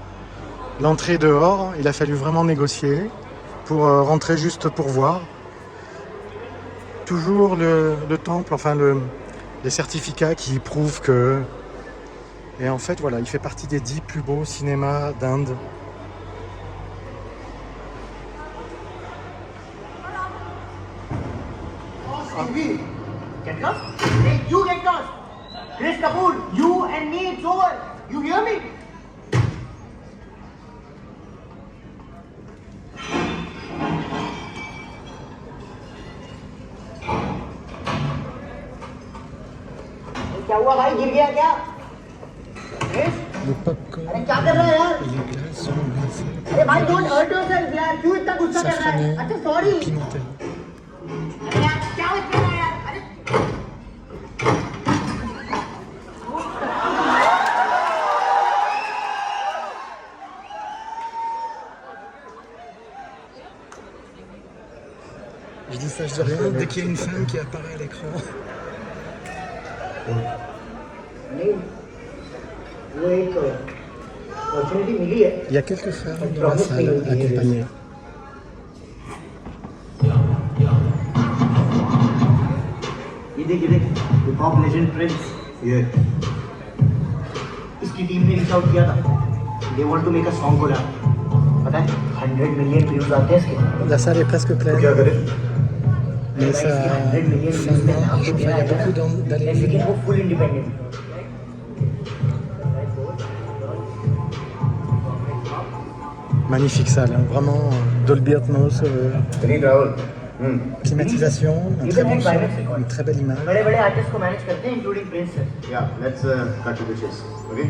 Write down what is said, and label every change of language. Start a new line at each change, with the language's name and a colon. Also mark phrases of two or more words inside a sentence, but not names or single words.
French: L'entrée dehors, il a fallu vraiment négocier pour rentrer juste pour voir. Toujours le temple, enfin les certificats qui prouvent que... Et en fait, voilà, il fait partie des 10 plus beaux cinémas d'Inde.
English: Get lost? Hey, you get lost! Chris Kapoor, you and me, it's over. You hear me?
Hindi: क्या हुआ भाई गिर गया क्या?
French: Le popcorn,
Hindi: अरे क्या कर रहा है यार?
French: les glaces sont glacées.
Hindi: अरे भाई
English: don't hurt yourself
Hindi: यार क्यों इतना गुस्सा कर रहा है? अच्छा सॉरी.
French: Pimentel.
Hindi: अरे यार क्या हो रहा है यार? अरे
French: Je dis ça, je dis rien, dès qu'il y a une femme qui apparaît à l'écran.
Hindi: नहीं वो एक opportunity मिली है.
French: Il y a quelques femmes dans la salle accompagnées.
Hindi: ये देख
English: pop legend
Hindi: प्रिंस ये इसकी टीम ने
English: reach out
Hindi: किया था.
English: They want to make a song collab.
Hindi: पता है 100 मिलियन व्यूज आते हैं इसके.
French: La salle est presque pleine.
Hindi: क्या करें?
French: Mais ça marche, enfin, il y a beaucoup d'allées et venues.
Hindi: वो
English: full independent.
French: Magnifique salle, hein, vraiment Dolby Atmos, climatisation, un très bon son, une très belle image.
Hindi: बड़े-बड़े आर्टिस्ट को मैनेज करते हैं इंक्लूडिंग प्रिंस.
English: Yeah, let's cut to the chase. Okay?